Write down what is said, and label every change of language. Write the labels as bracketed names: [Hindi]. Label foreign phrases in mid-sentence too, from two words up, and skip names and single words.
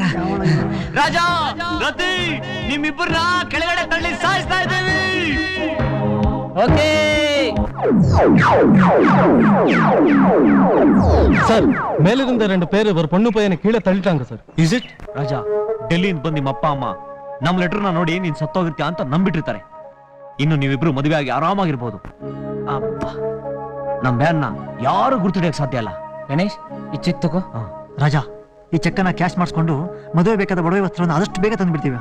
[Kannada] ರಾಜ, ರತಿ, ನಿಮ್ಮಿಬ್ಬರನ್ನ ಕೆಳಗಡೆ ತಳ್ಳಿ ಸಾಯಿಸ್ತಾ ಇದ್ದೀವಿ. ಓಕೆ [Tamil] சார், மேலிருந்த 2 பேர் ஒரு பொண்ணு பையனை கீழே தள்ளிட்டாங்க சார். [English] is it? [Kannada] ರಾಜ, ಡೆಲ್ಲಿಯಿಂದ ಬಂದು ನಿಮ್ಮ ಅಪ್ಪ ಅಮ್ಮ ನಮ್ ಲೆಟರ್ನ ನೋಡಿ ನೀನ್ ಸತ್ತೋಗಿರ್ತೀಯ ಅಂತ ನಂಬಿಟ್ಟಿರ್ತಾರೆ. ಇನ್ನು ನೀವಿಬ್ರು ಮದುವೆ ಆಗಿ ಆರಾಮಾಗಿರ್ಬೋದು. ಅಪ್ಪ, ನಮ್ ಬ್ಯಾನ್ನ ಯಾರು ಗುರ್ತಿಡಿಯಕ್ ಸಾಧ್ಯ ಅಲ್ಲ. ಗಣೇಶ್, ಈ ಚೆಕ್ ತಗೋ. ರಾಜ, ಈ ಚೆಕ್ಕನ್ನ ಕ್ಯಾಶ್ ಮಾಡಿಸ್ಕೊಂಡು ಮದುವೆ ಬೇಕಾದ ಒಡವೆ ವಸ್ತ್ರವನ್ನು ಆದಷ್ಟು ಬೇಗ ತಂದ್ಬಿಡ್ತೀವಿ.